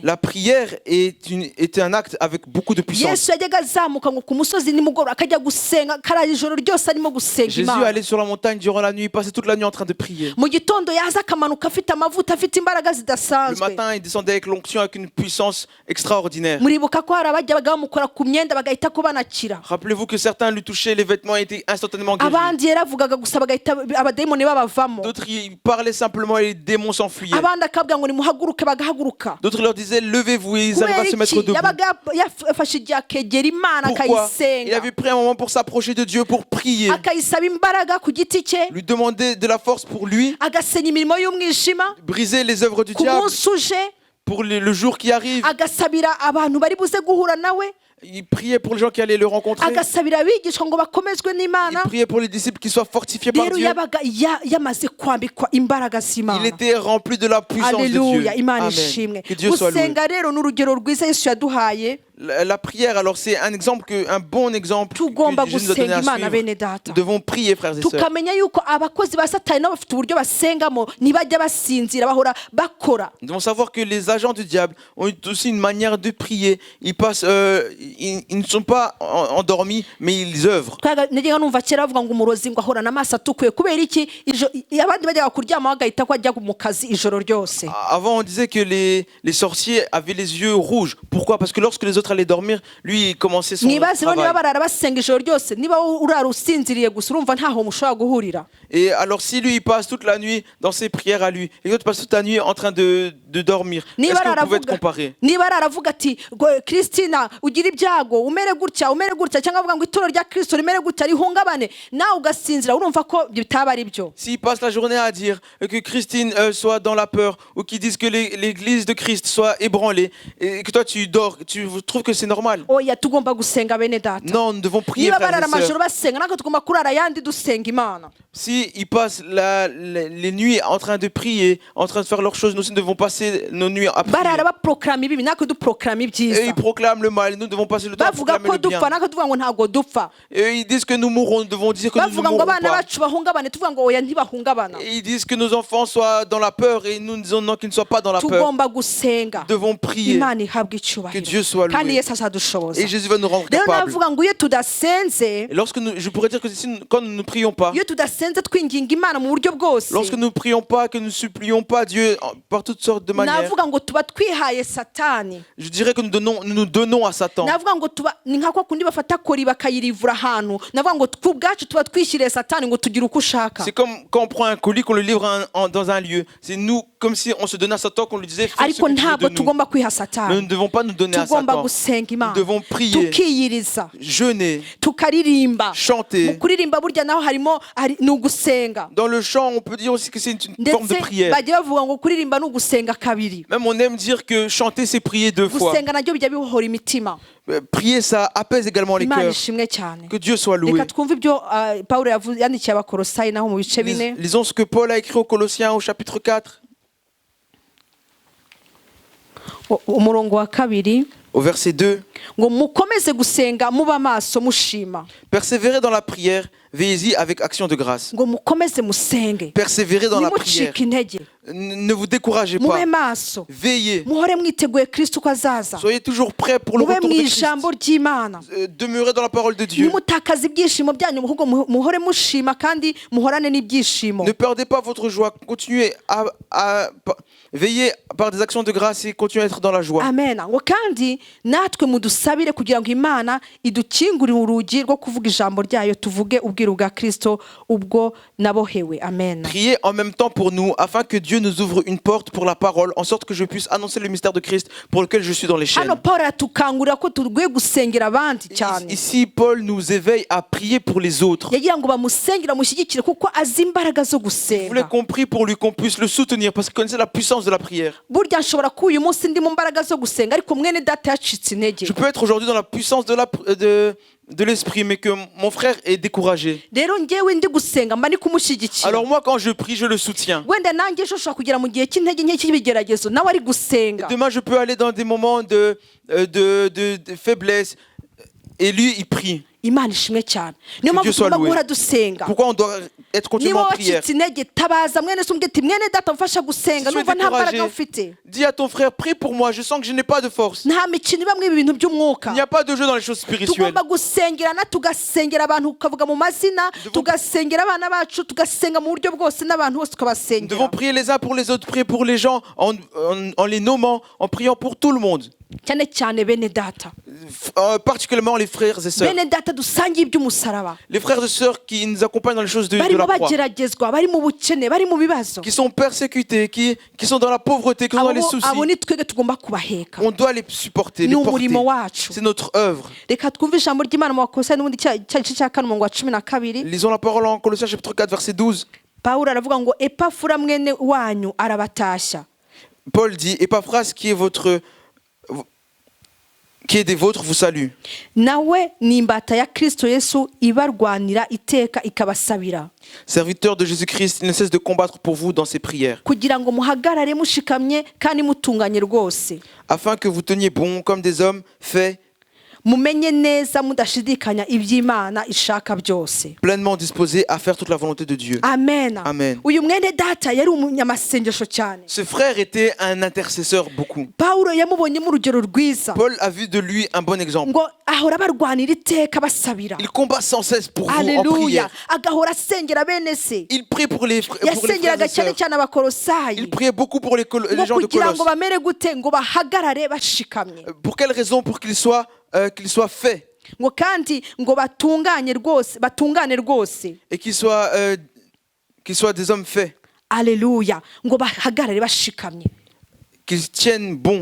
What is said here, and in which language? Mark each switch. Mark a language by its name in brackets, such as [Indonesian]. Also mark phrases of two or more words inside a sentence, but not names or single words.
[French] La prière est un acte avec beaucoup de puissance. [Kinyarwanda] Yesu yajyaga azamuka ngo ku musozi nimugoroba akajya gusenga, kara ijoro ryose arimo gusenga [French] Jésus [Kinyarwanda] Imana. [French] allait sur la montagne durant la nuit, il passait toute la nuit en train de prier. [Kinyarwanda] Mu gitondo yaza akamanuka afite amavuta, afite imbaraga [French] Le [Kinyarwanda] zidasanzwe. [French] matin, il descendait avec l'onction, avec une puissance extraordinaire. [Kinyarwanda] Muribuka ko hari abajyaga bamukora ku myenda bagahita ko banakira, [French] Rappelez-vous que certains lui touchaient les vêtements et étaient instantanément guéris. [Kinyarwanda] abandi yaravugaga gusa bagahita abadayimoni babavamo, [French] D'autres, ils parlaient simplement et les démons s'enfuyaient. [Kinyarwanda] abandi akabwira ngo nimuhaguruke bagahaguruka. [French] D'autres leur disaient levez-vous et ils arrivaient [Kinyarwanda] Kubera [French] à se mettre [Kinyarwanda] iki? [French] debout. [Kinyarwanda] Yabaga yafashe igihe akegera Imana [French] Pourquoi? Il [Kinyarwanda] akayisenga, [French] avait pris un moment pour s'approcher de Dieu, pour prier, [Kinyarwanda] akayisaba imbaraga ku giti cye, [French] lui demander de la force pour lui, [Kinyarwanda] agasenya imirimo y'umwijima [French] briser les œuvres du [Kinyarwanda] ku [French] diable [Kinyarwanda] munsi uje, [French] pour le jour qui arrive. [Kinyarwanda] agasabira abantu bari buze guhura nawe, [French] Il priait pour les gens qui allaient le rencontrer. [Kinyarwanda] agasabira abigishwa ngo bakomezwe [French] Il [Kinyarwanda] n'Imana. [French] priait pour les disciples qui soient fortifiés par [Kinyarwanda] Rero [French] Dieu. [Kinyarwanda] yabaga yamaze kwambikwa imbaraga [French] Il [Kinyarwanda] z'Imana. [French] était rempli de la puissance de Dieu. [Kinyarwanda] Aleluya, Imana Amen. ishimwe. [French] Que Dieu soit loué. [Kinyarwanda] Gusenga rero ni urugero rwiza Yesu yaduhaye. [French] La prière, alors c'est un bon exemple [Kinyarwanda] Tugomba [French] que Jésus nous a donné [Kinyarwanda] gusenga [French] à [Kinyarwanda] Imana [French] suivre. [Kinyarwanda] bene data. [French] Nous devons prier, frères et sœurs. [Kinyarwanda] Tukamenya yuko abakozi ba Satani nabo bafite uburyo basengamo, ntibajya basinzira, bahora bakora. [French] Nous devons savoir que les agents du diable ont aussi une manière de prier. Ils passent, ils ne sont pas endormis, mais ils œuvrent. [Kinyarwanda] Najyaga numva kera bavuga ngo umurozi ngo ahorana amaso atukuye, kubera iki? Abandi bajyaga kuryama bagahita ko ajya mu kazi ijoro ryose. [French] Avant, on disait que les sorciers avaient les yeux rouges. Pourquoi? Parce que lorsque les autres l'autre allait dormir, lui il commençait son [Kinyarwanda] mwibaze rero niba [French] travail. [Kinyarwanda] barara basenga ijoro ryose niba urara usinziriye gusa urumva ntaho mushobora guhurira. [French] Et alors si lui il passe toute la nuit dans ses prières à lui, et l'autre passe toute la nuit en train de dormir, est-ce [Kinyarwanda] niba [French] que vous pouvez être [Kinyarwanda] aravuga [French] comparé? [Kinyarwanda] niba aravuga ati Kristina ugira ibyago umere gutya cyangwa avuga ngo ituro rya Kristo rimere gutya rihungabane nawe ugasinzira urumva ko bitaba ari byo. [French] S'il passe la journée à dire que Christine soit dans la peur, ou qu'ils disent que l'église de Christ soit ébranlée, et que toi tu dors, tu trouves que c'est normal? [Kinyarwanda] Oya tugomba gusenga bene data. [French] Non, nous devons prier, [Kinyarwanda] niba [French] frères [Kinyarwanda] barara [French] et sœurs. [Kinyarwanda] amajoro basenga natwe tugomba kurara ayandi dusenga Imana. [French] Si ils passent les nuits en train de prier, en train de faire leurs choses, nous aussi devons passer nos nuits à prier. [Kinyarwanda] barara baproclama ibibi natwe duproclama [French] Et [Kinyarwanda] ibyiza. [French] ils proclament le mal, nous devons passer le temps à [Kinyarwanda] bavuga [French] proclamer [Kinyarwanda] ko [French] le bien. [Kinyarwanda] dupfa natwe tuvuga ngo ntabwo dupfa. [French] Et ils disent que nous mourrons, nous devons dire que nous ne [Kinyarwanda] bavuga ngo [French] mourrons [Kinyarwanda] abana [French] pas. [Kinyarwanda] bacu bahungabane tuvuga ngo oya ntibahungabana. [French] Et ils disent que nos enfants soient dans la peur, et nous disons non, qu'ils ne soient pas dans la peur. [Kinyarwanda] tugomba gusenga [French] Nous devons prier. [Kinyarwanda] Imana ihabwe [French] Que [Kinyarwanda] icyubahiro [French] Dieu soit loué. [Kinyarwanda] kandi Yesu azadushoboza. [French] Et Jésus va nous rendre [Kinyarwanda] rero [French] capables. [Kinyarwanda] navuga ngo iyo tudasenze [French] Et lorsque je pourrais dire que quand nous ne prions pas, [Kinyarwanda] iyo tudasenze twinginga Imana mu buryo bwose [French] lorsque nous ne prions pas, que nous ne supplions pas Dieu par toutes sortes de manières, [Kinyarwanda] navuga ngo tuba twihaye satani. [French] je dirais que nous donnons à Satan. [Kinyarwanda] navuga ngo tuba ni nka kwa kundi bafata kori bakayirivura ahantu navuga ngo ku bwacu tuba twishyiriye satani ngo tugire uko ushaka. [French] C'est comme quand on prend un colis, qu'on le livre dans un lieu. C'est nous, comme si on se donnait à Satan, qu'on lui disait fais ce [Kinyarwanda] ariko [French] que tu veux [Kinyarwanda] ntabwo [French] de nous. [Kinyarwanda] tugomba kwiha [French] Mais nous [Kinyarwanda] satani. [French] ne devons pas nous donner à [Kinyarwanda] tugomba [French] Satan. [Kinyarwanda] gusenga [French] Nous [Kinyarwanda] Imana [French] devons prier, [Kinyarwanda] tukiyiriza [French] jeûner, [Kinyarwanda] tukaririmba. mu [French] chanter. [Kinyarwanda] kuririmba burya naho harimo ni ugusenga. [French] Dans le chant, on peut dire aussi que c'est une forme de [Kinyarwanda] ndetse [French] prière. [Kinyarwanda] bajya bavuga ngo kuririmba ni ugusenga kabiri. [French] Même on aime dire que chanter, c'est prier 2 fois. [Kinyarwanda] gusenga nabyo bijya bibohora imitima. [French] Prier, ça apaise également les [Kinyarwanda] Imana [French] cœurs. [Kinyarwanda] ishimwe cyane. [French] Que Dieu soit loué. [Kinyarwanda] reka twumve ibyo Pawulo yandikiye abakolosayi naho mu bice bine [French] Lisons ce que Paul a écrit aux Colossiens au chapitre 4, [Kinyarwanda] umurongo wa kabiri [French] au verset 2. [Kinyarwanda] ngo mukomeze gusenga muba maso mushima. [French] Persévérez dans la prière, veillez-y avec action de grâce. [Kinyarwanda] ngo mukomeze musenge [French] Persévérez dans la prière. [Kinyarwanda] nimucike intege [French] Ne vous découragez pas. [Kinyarwanda] mube maso [French] Veillez. [Kinyarwanda] muhore mwiteguye Kristo uko azaza. [French] Soyez toujours prêts pour le [Kinyarwanda] mube [French] retour [Kinyarwanda] mu [French] de Christ. [Kinyarwanda] ijambo ry'Imana. [French] Demeurez dans la parole de Dieu. [Kinyarwanda] nimutakaze ibyishimo byanyu ahubwo muhore mushima kandi muhorane n'ibyishimo. [French] Ne perdez pas votre joie. Continuez à veiller par des actions de grâce et continuez à être dans la joie. [Kinyarwanda] amen. ngo kandi natwe mudusabire kugira ngo Imana idukingurire urugi rwo kuvuga ijambo ryayo tuvuge ubwiru bwa Kristo ubwo nabohewe. amen. [French] Priez en même temps pour nous, afin que Dieu nous ouvre une porte pour la parole, en sorte que je puisse annoncer le mystère de Christ pour lequel je suis dans les chaînes. [Kinyarwanda] hano Paul atukangurira ko turwiye gusengera abandi cyane. [French] Ici, Paul nous éveille à prier pour les autres. [Kinyarwanda] yagira ngo bamusengere bamushyigikire kuko azi imbaraga zo [French] Vous voulez [Kinyarwanda] gusenga. [French] qu'on prie pour lui, qu'on puisse le soutenir, parce qu'il connaissait la puissance de la prière. [Kinyarwanda] burya nshobora ko uyu munsi ndi mu mbaraga zo gusenga ariko mwene data yacitse intege. [French] Je peux être aujourd'hui dans la puissance de l'esprit, mais que mon frère est découragé. [Kinyarwanda] rero njyewe ndi gusenga mba ndi kumushyigikira. [French] Alors moi, quand je prie, je le soutiens. [Kinyarwanda] wenda nanjye ejo ushobora kugera mu gihe cy'intege nke cy'ibigeragezo nawe ari gusenga. [French] Demain, je peux aller dans des moments de faiblesse, et lui, il prie. [Kinyarwanda] Imana ishimwe cyane. niyo mpamvu [French] Dieu soit [Kinyarwanda] tugomba [French] loué. [Kinyarwanda] guhora dusenga. [French] Pourquoi on doit être continuellement [Kinyarwanda] niba [French] en prière? [Kinyarwanda] wacitse intege tabaza mwene se umbwira ati mwene data mfasha gusenga [French] Si tu es [Kinyarwanda] numva nta mbaraga [French] découragé, [Kinyarwanda] mfite. [French] dis à ton frère, prie pour moi, je sens que je n'ai pas de force. [Kinyarwanda] nta mikino ibamwe ibi bintu by'umwuka. [French] Il n'y a pas de jeu dans les choses spirituelles. [Kinyarwanda] tugomba gusengerana tugasengera abantu tukavuga mu mazina tugasengera abana bacu tugasenga mu buryo bwose n'abantu bose [French] Nous devons [Kinyarwanda] tukabasengera [French] prier les uns pour les autres, prier pour les gens en les nommant, en priant pour tout le monde. [Kinyarwanda] cyane cyane bene data. [French] Particulièrement les frères et sœurs. [Kinyarwanda] bene data dusangiye iby'umusaraba. [French] Les frères et sœurs qui nous accompagnent dans les choses de [Kinyarwanda] barimo [French] la croix. [Kinyarwanda] bageragezwa bari mu bukene bari mu bibazo. [French] Qui sont persécutés, qui sont dans la pauvreté, qui sont dans les soucis. [Kinyarwanda] abo ni twebwe tugomba kubaheka. [French] On doit les supporter, [Kinyarwanda] ni [French] les porter. [Kinyarwanda] umurimo wacu. [French] C'est notre œuvre. [Kinyarwanda] reka twumve ijambo ry'Imana mu Bakolosayi n'ubundi igice cya kane umurongo wa 12. [French] Lisons la parole en Colossiens chapitre 4 verset 12. [Kinyarwanda] Pawulo aravuga ngo Epafura mwene wanyu arabatashya. [French] Paul dit, Épaphras qui est des vôtres vous salue. [Kinyarwanda] nawe ni imbata ya Kristo Yesu ibarwanira iteka ikabasabira. [French] Serviteur de Jésus-Christ, il ne cesse de combattre pour vous dans ses prières, [Kinyarwanda] kugira ngo muhagarare mushikamye kandi mutunganye rwose. [French] afin que vous teniez bon comme des hommes faits, [Kinyarwanda] mumenye neza mudashidikanya iby'Imana ishaka byose. [French] pleinement disposés à faire toute la volonté de Dieu. [Kinyarwanda] amen. [French] Amen. [Kinyarwanda] uyu mwene data yari umunyamasengesho cyane. [French] Ce frère était un intercesseur beaucoup. [Kinyarwanda] Pawulo yamubonyemo urugero rwiza [French] Paul a vu de lui un bon exemple. [Kinyarwanda] ngo ahora barwanira iteka basabira. [French] Il combat sans cesse pour vous en [Kinyarwanda] Haleluya. [French] prière. [Kinyarwanda] Agahora asengera bene se. [French] Il prie pour les frères et [Kinyarwanda] Yasengeraga cyane [French] sœurs. [Kinyarwanda] cyane abakolosayi. [French] Il priait beaucoup pour les [Kinyarwanda] ngo [French] gens de [Kinyarwanda] kugira ngo [French] Colosse. [Kinyarwanda] bamere gute ngo bahagarare bashikamye. [French] Pour quelle raison? Pour qu'ils soient faits [Kinyarwanda] ngo kandi ngo batungane rwose. [French] et qu'ils soient des hommes faits, [Kinyarwanda] Haleluya. Ngo bahagarare bashikamye. [French] qu'ils tiennent bon.